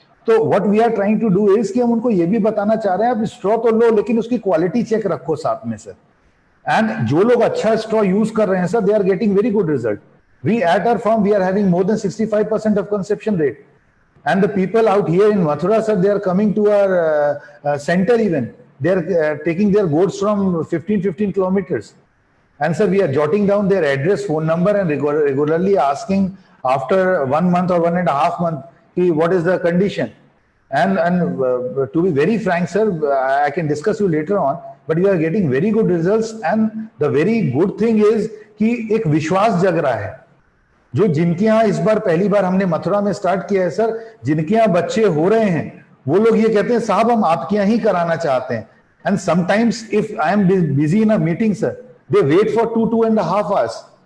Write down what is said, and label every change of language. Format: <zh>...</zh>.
<hi>तो</hi> <en>what we are trying to do is</en> <hi>कि हम उनको ये भी बताना चाह रहे हैं आप स्ट्रॉ तो लो लेकिन उसकी क्वालिटी चेक रखो साथ में सर. एंड जो लोग अच्छा स्ट्रॉ यूज कर रहे हैं sir,</hi> <en>They are getting very good result. We at our firm we are having more than 65% of conception rate. And the people out here in Mathura sir, they are coming to our centre even. They are taking their goats from 15 kilometers. And sir, we are jotting down their address, phone number, and regularly asking after 1 month or 1.5 months, what is the condition. And to be very frank, sir, I can discuss you later on, but you are getting very good results. And the very good thing is</en> <hi>कि एक विश्वास जग रहा है. जो जिनके यहाँ इस बार पहली बार हमने मथुरा में स्टार्ट किया है सर, जिनके यहाँ बच्चे हो रहे हैं, वो लोग ये कहते हैं साहब हम आपके यहाँ ही कराना चाहते हैं.</hi> <en>And sometimes if I am busy in a meeting sir, they wait for 2.5 hours.</en>